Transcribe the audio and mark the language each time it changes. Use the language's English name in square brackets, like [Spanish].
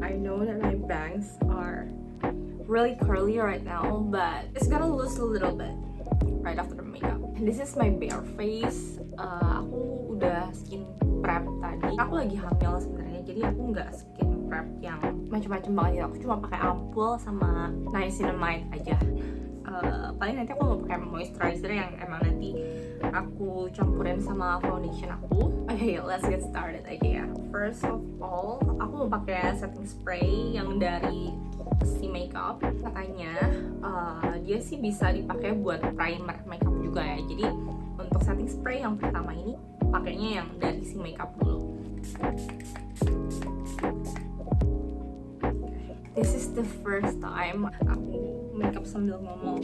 [English] I know that my bangs are really curly right now, but it's gonna lose a little bit right after the makeup. And this is my bare face. [Indonesian] Aku udah skin prep tadi. Aku lagi hamil sebenarnya, jadi aku nggak skin prep yang macam-macam banget ya. Aku cuma pakai ampul sama niacinamide aja. Paling nanti aku mau pakai moisturizer yang emang nanti aku campurin sama foundation aku. [English] Okay, let's get started [Indonesian] aja ya. [English] First of all, [Indonesian] aku mau pakai setting spray yang dari si makeup. Katanya dia sih bisa dipakai buat primer makeup juga ya. Jadi untuk setting spray yang pertama ini pakainya yang dari si makeup dulu. [English] This is the first time [Indonesian] aku makeup sambil ngomong.